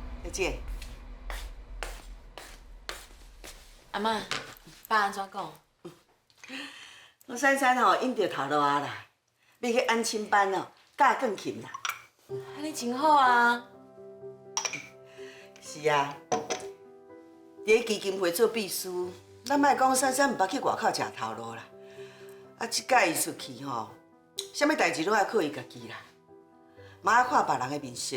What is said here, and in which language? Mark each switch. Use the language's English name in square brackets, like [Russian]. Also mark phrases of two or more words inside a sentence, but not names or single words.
[Min Nan Chinese] 姐，阿妈，爸安怎讲？我珊珊吼应着头路啊啦，要去安亲班哦，教钢琴啦。安尼真好啊！是啊，伫基金会做秘书，咱莫讲珊珊毋捌去外口食头路啦。啊，即届伊出去吼，啥物代志拢爱靠伊家己啦，莫爱看别人的面色。